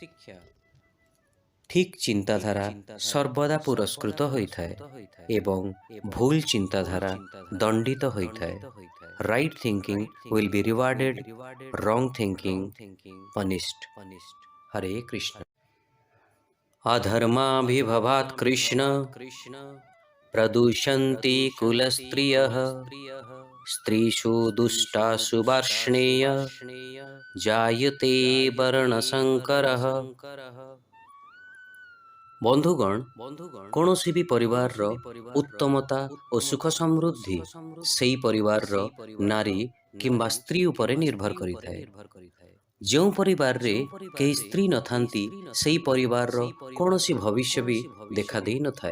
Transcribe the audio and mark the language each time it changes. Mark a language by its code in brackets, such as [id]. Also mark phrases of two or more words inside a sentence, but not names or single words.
[or] ଠିକ୍ ଚିନ୍ତାଧାରା ସର୍ବଦା ପୁରସ୍କୃତ ହୋଇଥାଏ ଏବଂ ଭୁଲ ଚିନ୍ତାଧାରା ଦଣ୍ଡିତ ହୋଇଥାଏ। [en] Right thinking will be rewarded, wrong thinking punished. [sa] हरे कृष्ण। अधर्माभिभवात् कृष्ण प्रदूषन्ति कुलस्त्रियः स्त्रीषु दुष्टासु वार्ष्णेय जायते वर्णसंकरः। [or] ବନ୍ଧୁଗଣ, କୌଣସି ବି ପରିବାରର ଉତ୍ତମତା ଓ ସୁଖ ସମୃଦ୍ଧି ସେହି ପରିବାରର ନାରୀ କିମ୍ବା ସ୍ତ୍ରୀ ଉପରେ ନିର୍ଭର କରିଥାଏ। ଯେଉଁ ପରିବାରରେ କେହି ସ୍ତ୍ରୀ ନଥାନ୍ତି, ସେହି ପରିବାରର କୌଣସି ଭବିଷ୍ୟ ବି ଦେଖାଦେଇ ନଥାଏ।